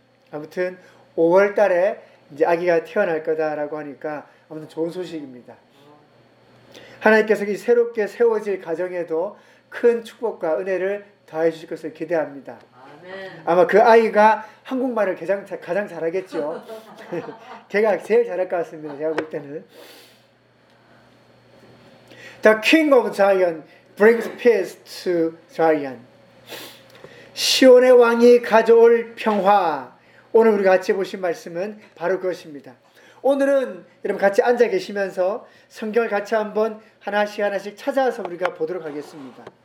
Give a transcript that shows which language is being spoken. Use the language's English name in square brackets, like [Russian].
[Korean] 아무튼 5월 달에 이제 아기가 태어날 거다라고 하니까 아무튼 좋은 소식입니다. 하나님께서 이 새롭게 세워질 가정에도 큰 축복과 은혜를 더해 주실 것을 기대합니다. 아마 그 아이가 한국말을 가장 잘하겠죠. 걔가 제일 잘할 것 같습니다. 제가 볼 때는. [English] The King of Zion brings peace to Zion. [Korean] 시온의 왕이 가져올 평화. 오늘 우리가 같이 보신 말씀은 바로 그것입니다. 오늘은 여러분 같이 앉아 계시면서 성경을 같이 한번 하나씩 하나씩 찾아서 우리가 보도록 하겠습니다.